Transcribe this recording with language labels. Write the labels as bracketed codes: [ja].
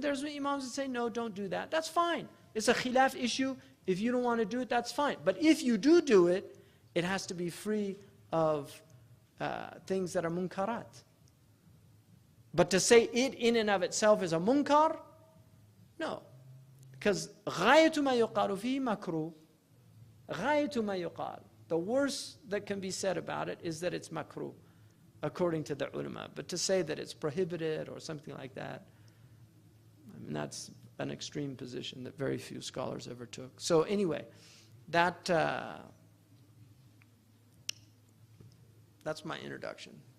[en] There's imams that say, no, don't do that. That's fine. It's a khilaf issue. If you don't want to do it, that's fine. But if you do it, it has to be free of things that are munkarat. But to say it in and of itself is a munkar, no. Because [ar] غاية ما يقال فيه مكروه. غاية ما يقال. [en] The worst that can be said about it is that it's makruh, according to the ulama. But to say that it's prohibited or something like that, I mean, that's an extreme position that very few scholars ever took. So anyway, that's my introduction.